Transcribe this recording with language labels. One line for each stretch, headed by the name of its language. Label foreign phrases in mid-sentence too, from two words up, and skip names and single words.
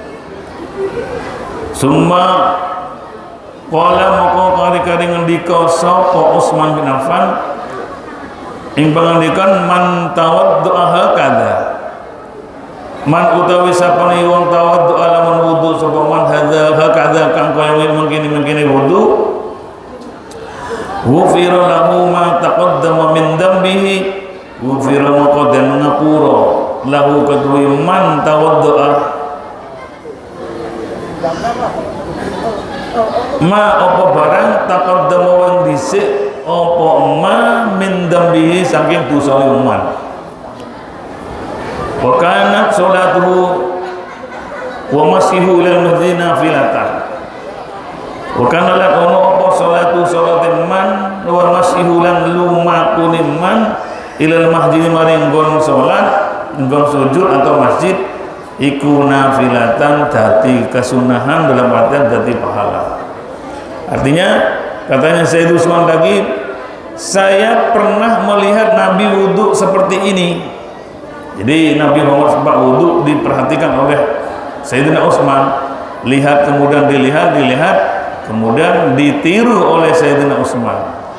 Arabic: ثم قال
Javanese: moko kari-kari ngendika sapa Utsman bin Affan ing pangandikan
Arabic: من توضأ هكذا من
Javanese: utawi sapane wong tawaddu'a lamun wudu sapa
Arabic: من هذا هكذا
Javanese: kang kaya mengkini wudu,
Arabic: غفر له ما تقدم من ذنبه غفر
Javanese: moko den ngapura lahu kedue
Arabic: من توضأ ما
Javanese: apa barang taqaddama wang dhisik apa
Arabic: ما من ذنبه
Javanese: saking dosa man.
Arabic: وكانت صلاته ومشيه إلى المسجد نافلة, وكان لا
Javanese: ono apa
Arabic: صلاة صلاة من ومشيه
Javanese: lan lumakune
Arabic: من إلى المسجد
Javanese: maring nggon salat, nggon sujud atau masjid iku nafilatan, dadi kesunahan dalam artian dadi pahala.
Indonesian: Artinya katanya Sayyid Utsman lagi, saya pernah melihat Nabi wudhu seperti ini. Jadi Nabi Muhammad sebab wudhu diperhatikan oleh Sayyidina Utsman, lihat kemudian dilihat kemudian ditiru oleh Sayyidina Utsman.